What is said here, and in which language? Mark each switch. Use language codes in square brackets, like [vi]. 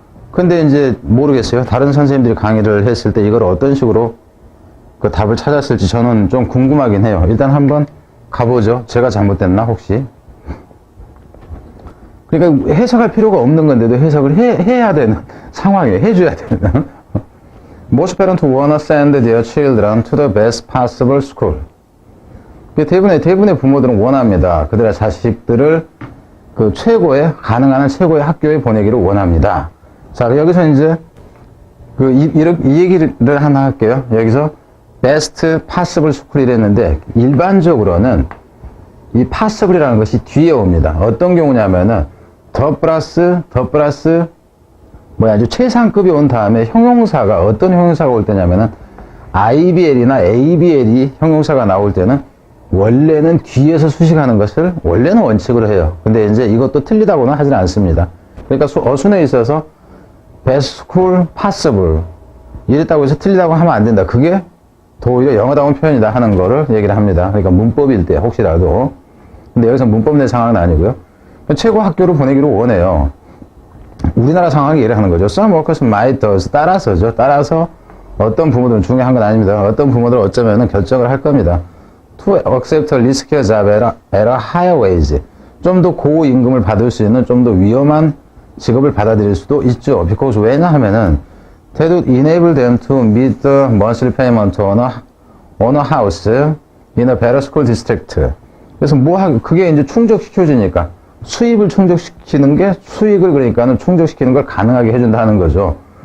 [ko] 근데 이제 모르겠어요. 다른 선생님들이 강의를 했을 때 이걸 어떤 식으로 그 답을 찾았을지 저는 좀 궁금하긴 해요. 일단 한번 가보죠. 제가 잘못됐나 혹시? 그러니까 해석할 필요가 없는 건데도 해석을 해야 되는 상황이에요. 해줘야 되는. [en] Most parents wanna send their children to the best possible school. [ko] 대부분의 부모들은 원합니다. 그들의 자식들을 그 가능한 최고의 학교에 보내기를 원합니다. 자, 여기서 이제 이 얘기를 하나 할게요. 여기서 [en] best possible school [ko] 이랬는데, 일반적으로는 이 possible이라는 것이 뒤에 옵니다. 어떤 경우냐면은 더 플러스 아주 최상급이 온 다음에 형용사가 어떤 형용사가 올 때냐면은 IBL이나 ABL이 형용사가 나올 때는 원래는 뒤에서 수식하는 것을 원래는 원칙으로 해요. 근데 이제 이것도 틀리다고는 하진 않습니다. 그러니까 어순에 있어서 [en] best school possible [ko] 이랬다고 해서 틀리다고 하면 안 된다. 그게 더 오히려 영어다운 표현이다 하는 거를 얘기를 합니다. 그러니까 문법일 때 혹시라도. 근데 여기서 문법 내 상황은 아니고요. 최고 학교로 보내기를 원해요. 우리나라 상황이 이래 하는 거죠. [en] Some workers might does. [ko] 따라서 어떤 부모들은 중요한 건 아닙니다. 어떤 부모들은 어쩌면 결정을 할 겁니다. [en] To accept a riskier job at a higher wage. [ko] 좀 더 고임금을 받을 수 있는 좀 더 위험한 직업을 받아들일 수도 있죠. [en] Because [ko] 왜냐하면은 [en] that would enable them to meet the monthly payment on a house in a better school district. [ko] 그래서 그게 이제 충족시켜주니까 수입을 충족시키는 게 수익을 그러니까는 충족시키는 걸 가능하게 해준다는 거죠.